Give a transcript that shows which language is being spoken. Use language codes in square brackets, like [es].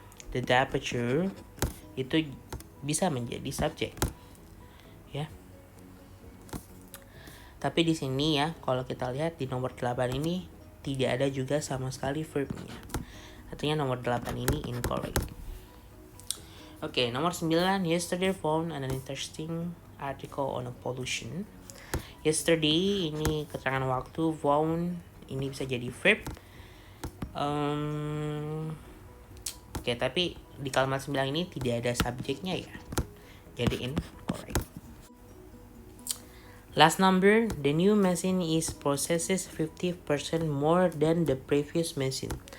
[id] The aperture itu bisa menjadi subjek. Ya. Tapi di sini ya, kalau kita lihat di nomor 8 ini tidak ada juga sama sekali verbnya. Artinya nomor 8 ini incorrect. Oke, nomor 9. [en] Yesterday found an interesting article on pollution. [id] Yesterday ini keterangan waktu, found ini bisa jadi verb. Oke, tapi di kalimat 9 ini tidak ada subjeknya ya. Jadi incorrect. [en] Last number, the new machine is processes 50% more than the previous machine.